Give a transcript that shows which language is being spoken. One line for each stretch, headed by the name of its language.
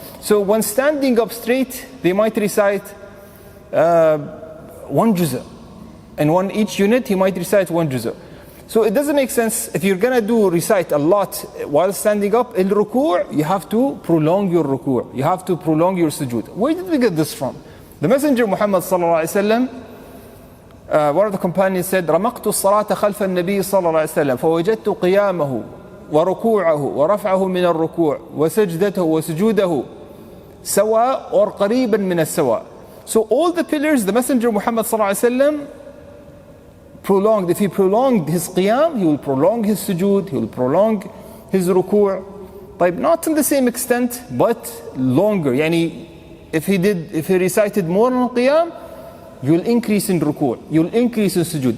English: So when standing up straight, they might recite 1 juz. And each unit, he might recite 1 juz. So it doesn't make sense. If you're going to recite a lot while standing up, in ruku', you have to prolong your ruku'. You have to prolong your sujood. Where did we get this from? The Messenger Muhammad sallallahu alaihi wasallam, one of the companions said,
Arabic: رَمَقْتُ الصَّلَاةَ خَلْفَ النَّبِيِّ صلى الله عليه وسلم فَوَجَدْتُ قِيَامَهُ وركوعه ورفعه من الركوع وسجدته وسجوده سواء
English: or
Arabic: قريبا من السواء.
English: So all the pillars, the Messenger Muhammad sallallahu alaihi wasallam prolonged. If he prolonged his qiyam, he will prolong his sujood, he will prolong his ruku'. But not to the same extent, but longer. Yani, if he recited more on qiyam, you will increase in ruku', you will increase in sujood.